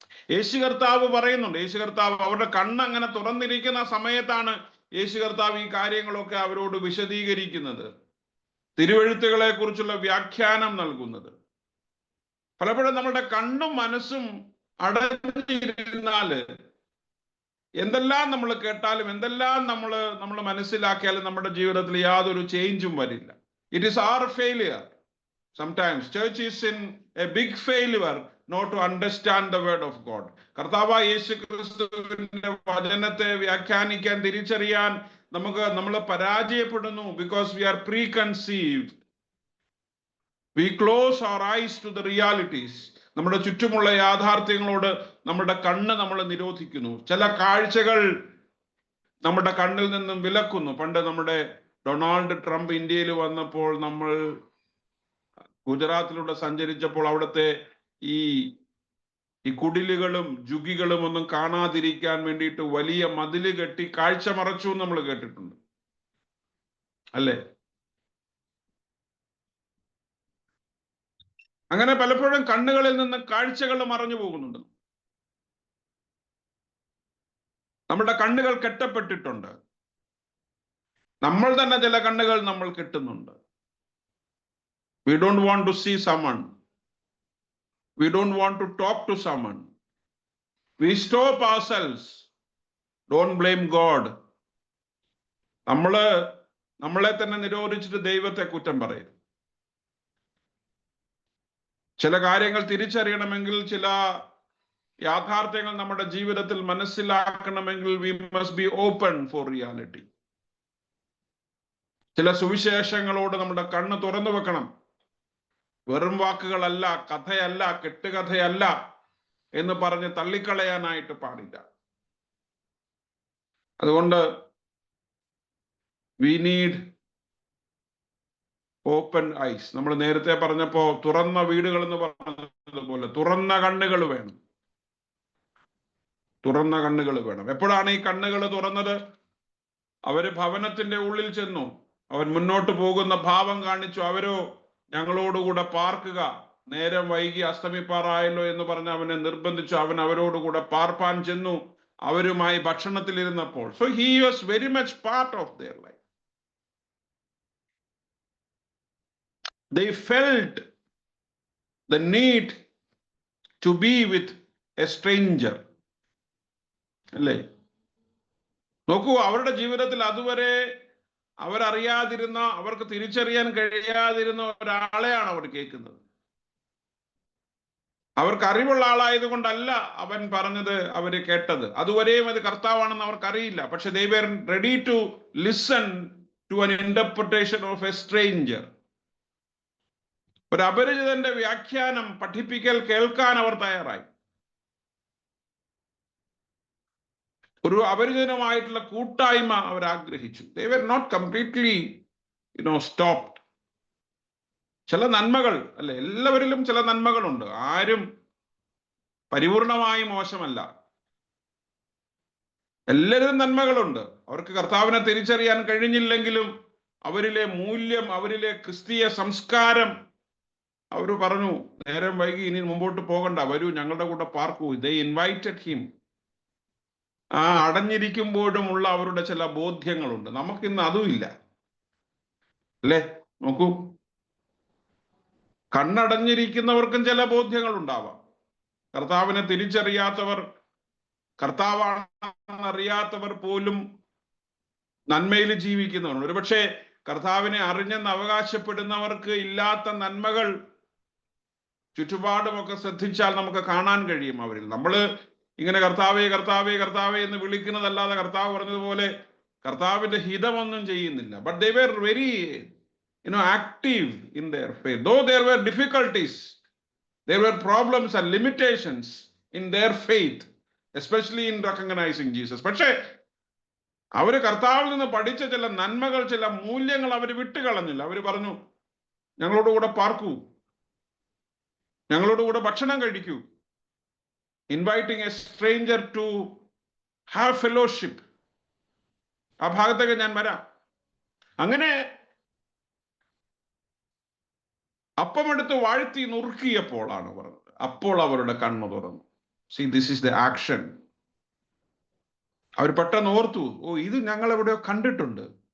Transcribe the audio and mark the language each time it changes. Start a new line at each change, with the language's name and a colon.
Malayalam: യേശു കർത്താവ് പറയുന്നുണ്ട്, യേശു കർത്താവ് അവരുടെ കണ്ണങ്ങനെ തുറന്നിരിക്കുന്ന സമയത്താണ് യേശു കർത്താവ് ഈ കാര്യങ്ങളൊക്കെ അവരോട് വിശദീകരിക്കുന്നത്, തിരുവെഴുത്തുകളെ കുറിച്ചുള്ള വ്യാഖ്യാനം നൽകുന്നത്. പലപ്പോഴും നമ്മുടെ കണ്ണും മനസ്സും അടഞ്ഞിരുന്നാല് എന്തെല്ലാം നമ്മൾ കേട്ടാലും എന്തെല്ലാം നമ്മൾ മനസ്സിലാക്കിയാലും നമ്മുടെ ജീവിതത്തിൽ യാതൊരു ചേഞ്ചും വരില്ല.
English: It is our failure. Sometimes church is in a big failure not to understand the word of God.
Malayalam: കർത്താവായ യേശു ക്രിസ്തുവിന്റെ വചനത്തെ വ്യാഖ്യാനിക്കാൻ, തിരിച്ചറിയാൻ നമ്മൾ പരാജയപ്പെടുന്നു.
English: Because we are preconceived. We close our eyes to the realities.
Malayalam: നമ്മുടെ ചുറ്റുമുള്ള യാഥാർത്ഥ്യങ്ങളോട് നമ്മുടെ കണ്ണ് നമ്മൾ നിരോധിക്കുന്നു. ചില കാഴ്ചകൾ നമ്മുടെ കണ്ണിൽ നിന്നും വിലക്കുന്നു. പണ്ട് നമ്മുടെ ഡൊണാൾഡ് ട്രംപ് ഇന്ത്യയിൽ വന്നപ്പോൾ നമ്മൾ ഗുജറാത്തിലൂടെ സഞ്ചരിച്ചപ്പോൾ അവിടുത്തെ ഈ കുടിലുകളും ജുഗികളും ഒന്നും കാണാതിരിക്കാൻ വേണ്ടിയിട്ട് വലിയ മതില് കെട്ടി കാഴ്ച മറച്ചു നമ്മൾ കേട്ടിട്ടുണ്ട്, അല്ലേ? അങ്ങനെ പലപ്പോഴും കണ്ണുകളിൽ നിന്ന് കാഴ്ചകൾ മറഞ്ഞു പോകുന്നുണ്ട്. നമ്മുടെ കണ്ണുകൾ കെട്ടപ്പെട്ടിട്ടുണ്ട്. നമ്മൾ തന്നെ ചില കണ്ണുകൾ നമ്മൾ കെട്ടുന്നുണ്ട്.
English: We don't want to see someone. We don't want to talk to someone. We stop ourselves. Don't blame God.
Malayalam: നമ്മളെ തന്നെ നിരോധിച്ചിട്ട് ദൈവത്തെ കുറ്റം പറയും. ചില കാര്യങ്ങൾ തിരിച്ചറിയണമെങ്കിൽ, ചില യാഥാർത്ഥ്യങ്ങൾ നമ്മുടെ ജീവിതത്തിൽ മനസ്സിലാക്കണമെങ്കിൽ
English: we must be open for reality.
Malayalam: ചില സുവിശേഷങ്ങളോട് നമ്മുടെ കണ്ണ് തുറന്നു വെക്കണം. വെറും വാക്കുകളല്ല, കഥയല്ല, കെട്ടുകഥയല്ല എന്ന് പറഞ്ഞ് തള്ളിക്കളയാനായിട്ട് പാടില്ല. അതുകൊണ്ട്
English: we need open eyes.
Malayalam: നമ്മൾ നേരത്തെ പറഞ്ഞപ്പോ തുറന്ന വീടുകൾ എന്ന് പറഞ്ഞതുപോലെ തുറന്ന കണ്ണുകൾ വേണം. തുറന്ന കണ്ണുകൾ വേണം. എപ്പോഴാണ് ഈ കണ്ണുകൾ തുറന്നത്? അവര് ഭവനത്തിന്റെ ഉള്ളിൽ ചെന്നു. അവൻ മുന്നോട്ട് പോകുന്ന ഭാവം കാണിച്ചു. അവരോ ഞങ്ങളോടുകൂടെ പാർക്കുക, നേരം വൈകി അസ്തമിപ്പാറായല്ലോ എന്ന് പറഞ്ഞ് അവനെ നിർബന്ധിച്ചു. അവൻ അവരോടുകൂടെ പാർപ്പാൻ ചെന്നു. അവരുമായി ഭക്ഷണത്തിൽ ഇരുന്നപ്പോൾ.
English: So he was very much part of their life. They felt the need to be with a stranger.
Malayalam: അല്ലേ? നോക്കൂ, അവരുടെ ജീവിതത്തിൽ അതുവരെ അവരറിയാതിരുന്ന, അവർക്ക് തിരിച്ചറിയാൻ കഴിയാതിരുന്ന ഒരാളെയാണ് അവർ കേൾക്കുന്നത്. അവർക്ക് അറിവുള്ള ആളായത് കൊണ്ടല്ല അവൻ പറഞ്ഞത് അവര് കേട്ടത്. അതുവരെയും അത് കർത്താവാണെന്ന് അവർക്കറിയില്ല. പക്ഷെ
English: they were ready to listen to an interpretation of a stranger.
Malayalam: ഒരു അപരിചിതന്റെ വ്യാഖ്യാനം പഠിപ്പിക്കൽ കേൾക്കാൻ അവർ തയ്യാറായി. ഒരു അപരിചിതമായിട്ടുള്ള കൂട്ടായ്മ അവർ ആഗ്രഹിച്ചു.
English: They were not completely, stopped.
Malayalam: ചില നന്മകൾ അല്ലെ, എല്ലാവരിലും ചില നന്മകളുണ്ട്. ആരും പരിപൂർണമായി മോശമല്ല. എല്ലാവരും നന്മകളുണ്ട്. അവർക്ക് കർത്താവിനെ തിരിച്ചറിയാൻ കഴിഞ്ഞില്ലെങ്കിലും അവരിലെ മൂല്യം, അവരിലെ ക്രിസ്തീയ സംസ്കാരം, അവർ പറഞ്ഞു നേരം വൈകി, ഇനി മുമ്പോട്ട് പോകണ്ട, വരൂ ഞങ്ങളുടെ കൂടെ പാർക്കൂ.
English: They invited him.
Malayalam: ആ അടഞ്ഞിരിക്കുമ്പോഴുമുള്ള അവരുടെ ചില ബോധ്യങ്ങളുണ്ട്. നമുക്കിന്ന് അതുമില്ല അല്ലേ? നോക്കൂ, കണ്ണടഞ്ഞിരിക്കുന്നവർക്കും ചില ബോധ്യങ്ങൾ ഉണ്ടാവാം. കർത്താവിനെ തിരിച്ചറിയാത്തവർ, കർത്താവാണെന്നറിയാത്തവർ പോലും നന്മയിൽ ജീവിക്കുന്നവരുണ്ട്. ഒരുപക്ഷെ കർത്താവിനെ അറിഞ്ഞെന്ന് അവകാശപ്പെടുന്നവർക്ക് ഇല്ലാത്ത നന്മകൾ ചുറ്റുപാടുമൊക്കെ ശ്രദ്ധിച്ചാൽ നമുക്ക് കാണാൻ കഴിയും അവരിൽ. നമ്മള് ഇങ്ങനെ കർത്താവേ കർത്താവേ കർത്താവേ എന്ന് വിളിക്കുന്നതല്ലാതെ കർത്താവ് പറഞ്ഞതുപോലെ കർത്താവിന്റെ ഹിതമൊന്നും ചെയ്യുന്നില്ല.
English: But they were very active in their faith. Though there were difficulties, there were problems and limitations in their faith, especially in recognizing Jesus.
Malayalam: പക്ഷേ അവര് കർത്താവിൽ നിന്ന് പഠിച്ച ചില നന്മകൾ, ചില മൂല്യങ്ങൾ അവർ വിട്ടുകളഞ്ഞില്ല. അവര് പറഞ്ഞു ഞങ്ങളോടുകൂടെ പാർക്കൂ, ഞങ്ങളോടുകൂടെ ഭക്ഷണം കഴിക്കൂ.
English: Inviting a stranger to have fellowship.
Malayalam: ആ ഭാഗത്തേക്ക് ഞാൻ വരാം. അങ്ങനെ അപ്പമെടുത്ത് വാഴ്ത്തി നുറുക്കിയപ്പോഴാണ് പറഞ്ഞത്, അപ്പോൾ അവരുടെ കണ്ണു തുറന്നു.
English: See, this is the action.
Malayalam: അവർ പെട്ടെന്ന് ഓർത്തു, ഓ ഇത് ഞങ്ങൾ എവിടെയോ കണ്ടിട്ടുണ്ട്.